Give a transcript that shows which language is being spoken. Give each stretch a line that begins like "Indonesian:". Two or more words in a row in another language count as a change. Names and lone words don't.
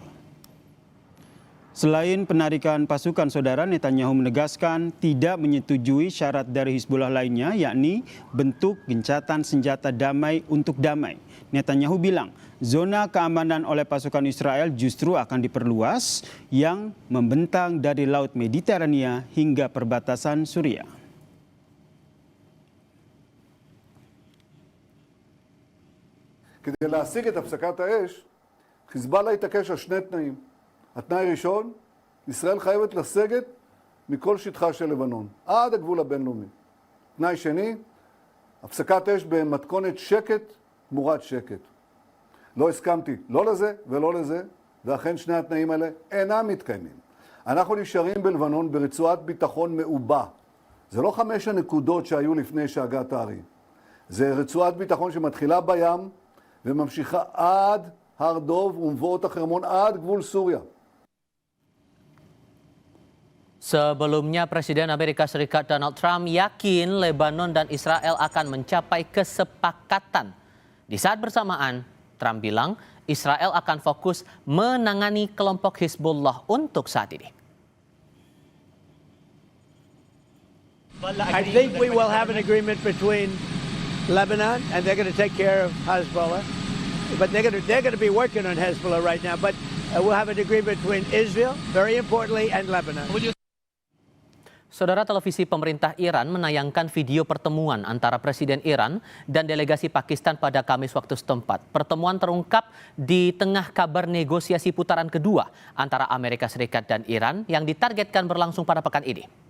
Indonesian: Selain penarikan pasukan, saudara, Netanyahu menegaskan tidak menyetujui syarat dari Hizbullah lainnya, yakni bentuk gencatan senjata damai untuk damai. Netanyahu bilang zona keamanan oleh pasukan Israel justru akan diperluas yang membentang dari Laut Mediterania hingga perbatasan Suriah.
Hebrew: כדי להשיג את הפסקת האש, חיזבאללה התעקש על שני תנאים. התנאי הראשון, ישראל חייבת לסגת מכל שטחה של לבנון, עד הגבול הבינלאומי. תנאי שני, הפסקת אש במתכונת שקט תמורת שקט. לא הסכמתי לא לזה ולא לזה, ואכן שני התנאים האלה אינם מתקיימים. אנחנו נשארים בלבנון ברצועת ביטחון מעובה. זה לא 5 הנקודות שהיו לפני שהגעת הארי. זה רצועת ביטחון שמתחילה בים וממשיכה עד הר דוב ומבואות החרמון עד גבול סוריה.
Indonesian: Sebelumnya Presiden Amerika Serikat Donald Trump yakin Lebanon dan Israel akan mencapai kesepakatan. Di saat bersamaan, Trump bilang Israel akan fokus menangani kelompok Hizbullah untuk saat ini.
English: I think we will have an agreement between Lebanon and they're going to take care of Hezbollah. But they're going to be working on Hezbollah right now. But we'll have an agreement between Israel, very importantly, and Lebanon.
Indonesian: Saudara, televisi pemerintah Iran menayangkan video pertemuan antara Presiden Iran dan delegasi Pakistan pada Kamis waktu setempat. Pertemuan terungkap di tengah kabar negosiasi putaran kedua antara Amerika Serikat dan Iran yang ditargetkan berlangsung pada pekan ini.